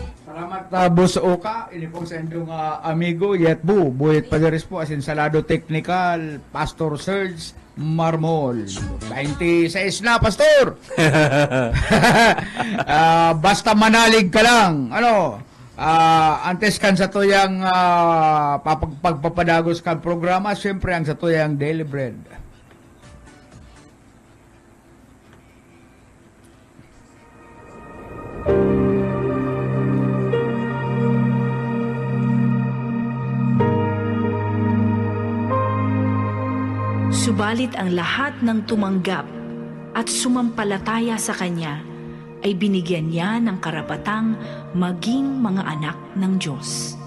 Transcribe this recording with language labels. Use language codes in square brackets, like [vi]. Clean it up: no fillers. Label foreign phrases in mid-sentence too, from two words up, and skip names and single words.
[bik] Salamat Boss Oka, ini po sa inyong amigo, Yetbu, Buyet Padares po, asin Salado Technical, Pastor Serge Marmol. [tl] 26 na, Pastor! Basta manalig ka lang. [bik] Antes kan sa tuyang pagpapadagos kan programa, siyempre ang sa tuyang Daily Bread. [tl] Subalit ang lahat ng tumanggap at sumampalataya sa Kanya ay binigyan niya ng karapatang maging mga anak ng Diyos.